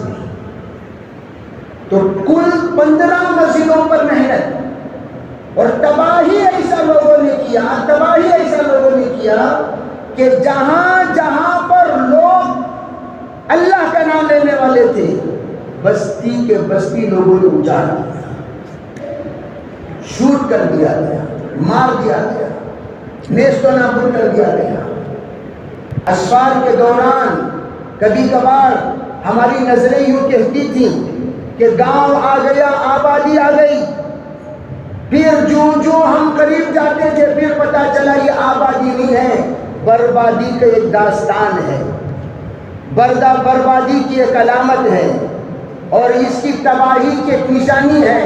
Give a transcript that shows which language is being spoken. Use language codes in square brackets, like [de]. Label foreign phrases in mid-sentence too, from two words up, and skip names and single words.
[ur] تو کل 15 مسجدوں پر محنت اور تباہی ایسا لوگوں نے کیا کہ جہاں جہاں پر لوگ اللہ کا نام لینے والے تھے، بستی کے بستی لوگوں نے اجاڑ دیا، شوٹ کر دیا گیا، مار دیا گیا. نیست و نابود کر دیا گیا۔ اسفار کے دوران کبھی کبھار ہماری نظریں یوں کہتی تھیں کہ گاؤں آ گیا، آبادی آ گئی، پھر جو ہم قریب جاتے تھے پھر پتا چلا یہ آبادی نہیں ہے، بربادی کا ایک داستان ہے، بربادی کی ایک علامت ہے اور اس کی تباہی کی ایک نشانی ہے۔